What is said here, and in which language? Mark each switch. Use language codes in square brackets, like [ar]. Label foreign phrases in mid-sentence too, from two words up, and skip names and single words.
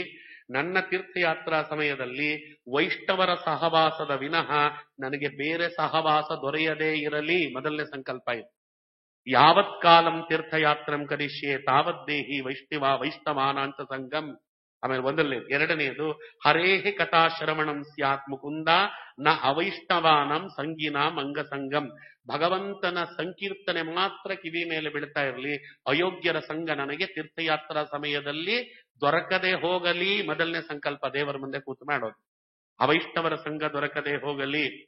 [kn] ನನ್ನ ತೀರ್ಥಯಾತ್ರಾ ಸಮಯದಲ್ಲಿ ವೈಷ್ಣವರ ಸಹವಾಸದ ವಿನಃ ನನಗೆ ಬೇರೆ ಸಹವಾಸ ದೊರೆಯದೇ ಇರಲಿ. ಮೊದಲನೇ ಸಂಕಲ್ಪ ಇದು. [sa] ಯಾವತ್ ಕಾಲಂ ತೀರ್ಥಯಾತ್ರಂ ಕರಿಷ್ಯೆ ತಾವದ್ದೇಹಿ ವೈಷ್ಣವಾನಾಂಚ ಸಂಗಮ್. [kn] ಆಮೇಲೆ ಒಂದನೇ. ಎರಡನೆಯದು, [sa] ಹರೇಹಿ ಕಥಾ ಶ್ರವಣಂ ಸ್ಯಾತ್ ಮುಕುಂದ ನ ಅವೈಷ್ಣವಾನಂ ಸಂಗಿನಾಂ ಅಂಗಸಂಗಂ. [kn] ಭಗವಂತನ ಸಂಕೀರ್ತನೆ ಮಾತ್ರ ಕಿವಿ ಮೇಲೆ ಬೀಳ್ತಾ ಇರಲಿ, ಅಯೋಗ್ಯರ ಸಂಘ ನನಗೆ ತೀರ್ಥಯಾತ್ರಾ ಸಮಯದಲ್ಲಿ ದೊರಕದೆ ಹೋಗಲಿ. ಮೊದಲನೇ ಸಂಕಲ್ಪ ದೇವರ ಮುಂದೆ ಕೂತು ಮಾಡೋದು. ಅವೈಷ್ಣವರ ಸಂಘ ದೊರಕದೆ ಹೋಗಲಿ.